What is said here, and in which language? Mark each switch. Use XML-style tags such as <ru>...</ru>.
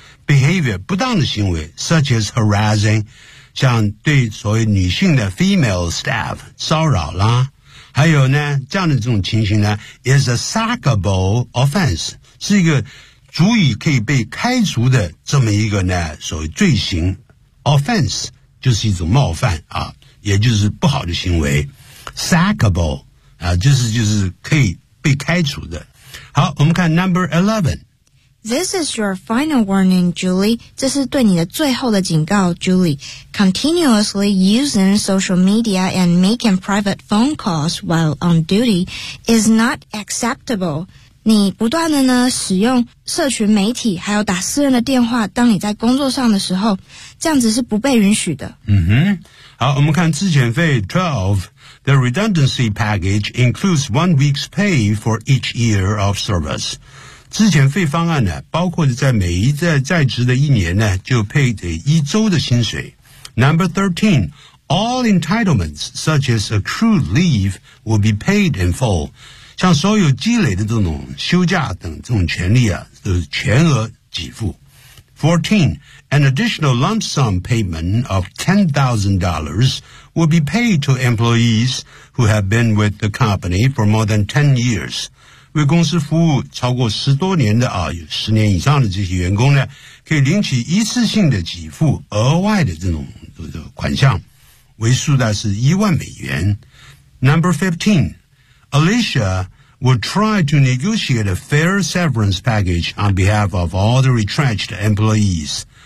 <zh>behavior 不当的行为</zh> <en>such as harassing</en> <zh>像对所谓女性的 female staff 骚扰啦，还有呢这样的这种情形呢</zh> <en>is a sackable offense,</en> <zh>是一个足以可以被开除的这么一个呢所谓罪行 offense,就是一种冒犯啊，也就是不好的行为 sackable 啊，就是可以被开除的。好，我们看 number 11.</zh> <en>This is your final warning, Julie.</en> <zh>这是对你的最后的警告</zh> <en>Julie. Continuously using social media and making private phone calls while on duty is not acceptable.</en> <zh>你不断的呢使用社群媒体还有打私人的电话，当你在工作上的时候，这样子是不被允许的。嗯哼，好，我们看资遣费</zh> <en>12. The redundancy package includes 1 week's pay for each year of service.</en> <zh>资遣费方案呢包括在每一在在职的一年呢就配得一周的薪水。</zh> <en>Number 13. All entitlements such as accrued leave will be paid in full.</en> <zh>像所有积累的这种休假等这种权利啊，都是全额给付。 14.</zh> <en>An additional lump sum payment of $10,000 will be paid to employees who have been with the company for more than 10 years.</en> <zh>为公司服务超过十多年的啊，有十年以上的这些员工呢，可以领取一次性的给付额外的这种款项，为数呢是$10,000。</zh> <en>Number 15. Alicia will try to negotiate a fair severance package on behalf of all the retrenched employees.</en>